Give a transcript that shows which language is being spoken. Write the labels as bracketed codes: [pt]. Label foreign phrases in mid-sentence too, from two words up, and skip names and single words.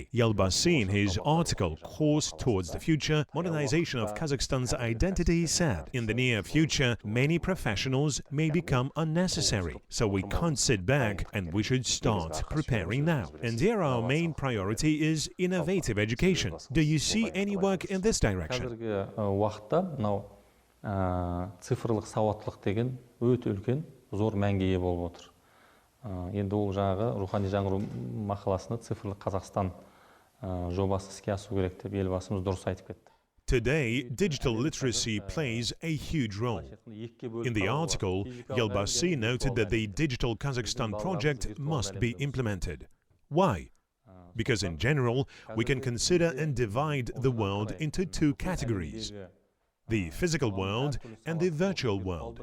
[en] Yelbasi, in his article Course Towards the Future, Modernization of Kazakhstan's Identity, said, in the near future, many professionals may become unnecessary, so we can't sit back and we should start preparing now. And here our main priority is innovative education. Do you see any work in this direction? [kk] Цифрлық сауаттылық деген өте үлкен, зор мәнге ие болып отыр. Енді ол жаңағы рухани жаңғыру мақаласында цифрлық Қазақстан жобасы іске асу керек деп елбасымыз дұрыс айтып кетті. [en] Today, digital literacy plays a huge role. In the article, Yelbasi noted that the Digital Kazakhstan project must be implemented. Why? Because in general, we can consider and divide the world into two categories: the physical world and the virtual world.